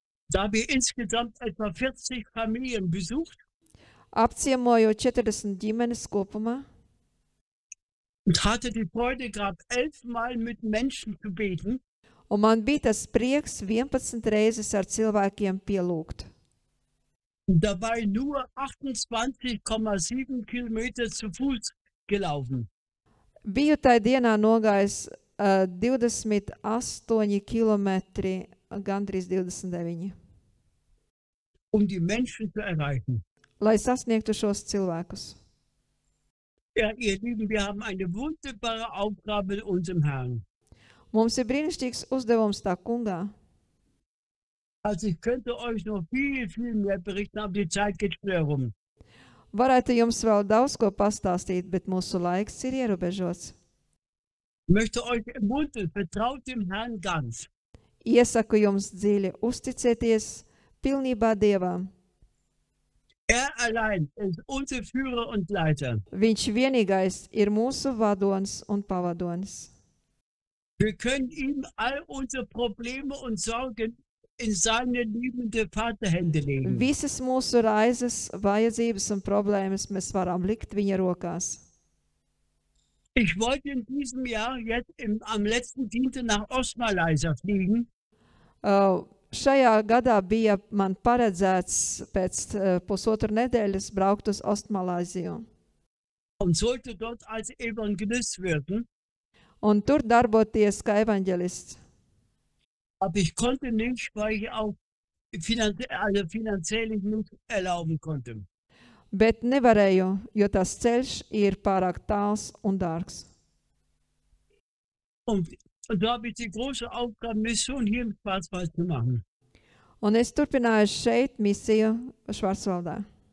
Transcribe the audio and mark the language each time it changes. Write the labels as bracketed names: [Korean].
[German] Da habe ich insgesamt etwa 40 Familien besucht [Latvian] Apciemoju 40 ģimenes kopumā [German] und hatte die Freude, gerade 11 Mal mit Menschen zu beten. [Latvian] un man bija tas prieks 11 reizes ar cilvēkiem pielūgt. [German] Und dabei nur 28,7 Kilometer zu Fuß gelaufen. [Latvian] Biju tajā dienā nogājis 28 kilometri, gandrīz 29, [German] Die Menschen zu erreichen. [Latvian] lai sasniegtu šos cilvēkus. [German] Ja, ihr Lieben, wir haben eine wunderbare Aufgabe in unserem Herrn. [Latvian] Mums ir brīnišķīgs uzdevums tā kungā. [German] Also ich könnte euch noch viel mehr berichten, aber die Zeit geht schnell rum. [Latvian] Varētu jums vēl daudz ko pastāstīt, bet mūsu laiks ir ierobežots. [German] Ich möchte euch ermuntern, vertraut dem Herrn ganz. [Latvian] Iesaku jums dziļi uzticēties pilnībā Dievam. [German] Allein ist unser Führer und Leiter. [Latvian] Viņš vienīgais ir mūsu vadonis un pavadonis. [German] Wir können ihm all unsere Probleme und Sorgen in seine liebende Vaterhände legen. [Latvian] Visas mūsu raizes, vajadzības un problēmas mēs varam likt viņa rokās. [German] Ich wollte in diesem Jahr jetzt am letzten Dienstag nach Ostmalaysia fliegen. [Latvian] Šajā gadā bija man paredzēts pēc pusotru nedēļas braukt uz Ostmalāziju. [German] Und sollte dort als Evangelist wirken. [Latvian] Un tur darboties kā evaņģelists. [German] Aber ich konnte nicht, weil ich auch finanziell nicht erlauben konnte. [Latvian] Bet nevarēju, jo tas ceļš ir pārāk tāls un dārgs. [German] Und da habe ich die große Aufgabe, Mission hier im Schwarzwald zu machen. [Latvian] Un es turpināju šeit misiju Švarcvaldā.